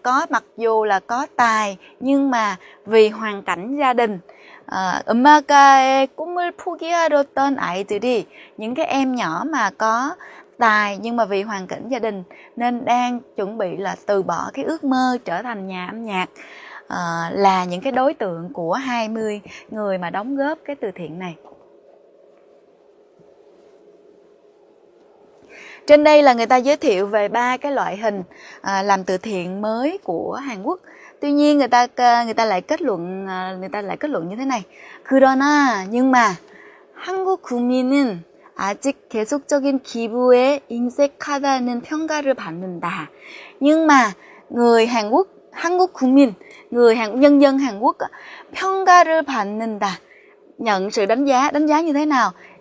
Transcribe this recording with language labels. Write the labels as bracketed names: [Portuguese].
[Vietnamese] Mặc dù là có tài nhưng mà vì hoàn cảnh gia đình, [Korean] 음악가의 꿈을 포기하려던 아이들이, [Vietnamese] những cái em nhỏ mà có tài nhưng mà vì hoàn cảnh gia đình nên đang chuẩn bị là từ bỏ cái ước mơ trở thành nhà âm nhạc, là những cái đối tượng của 20 người mà đóng góp cái từ thiện này. Trên đây là người ta giới thiệu về 3 cái loại hình làm từ thiện mới của Hàn Quốc. Tuy nhiên người ta lại kết luận như thế này. [Korean] 그러나, [Vietnamese] nhưng mà [Korean] 한국 국민은 아직 계속적인 기부에 인색하다는 평가를 받는다. [Vietnamese] Nhưng mà người Hàn Quốc, [Korean] 한국 국민, [Vietnamese] nhân dân Hàn Quốc [Korean] 평가를 받는다, [Vietnamese] nhận sự đánh giá như thế nào?